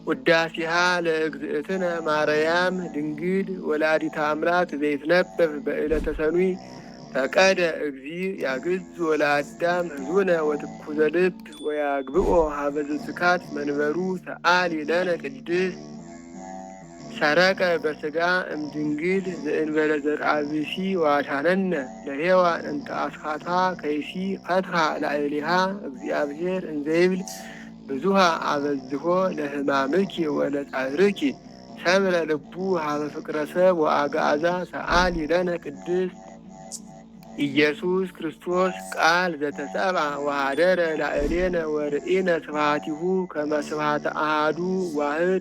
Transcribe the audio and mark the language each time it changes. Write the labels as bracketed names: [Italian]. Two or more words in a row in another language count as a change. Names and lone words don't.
[Geez] ውዳሴሃ ለእግዝእትነ ማርያም ድንግል ወላዲተ አምላክ ዘይትነበብ በዕለተ ሰኑይ ፈቀደ እግዚእ ያግዝ ወለአዳም ህዙነ ወትኩዘ ልብ ወያግብኦ ሀበ ዝትካት መንበሩ ሰአሊ ለነ ቅድስት ሰረቀ በሥጋ እምድንግል ዘእንበለ ዘርአ ብእሲ ዋሻነነ ለሔዋን እንተ አስኻታ ከይሲ ፈትሐ ላዕሌሃ እግዚአብሔር እንዘይብል ብዙሃ አበዝሖ ለሕማምኪ ወለጻዕርኪ ሰምረ ልቡ ሀበ ፍቅረ ሰብ ወአግዓዛ ሰአሊ ለነ ቅድስት ኢየሱስ ክርስቶስ ቃል ዘተሰብአ ወኀደረ ላዕሌነ ወርኢነ ስብሐቲሁ ከመ ስብሐተ አሐዱ ዋሕድ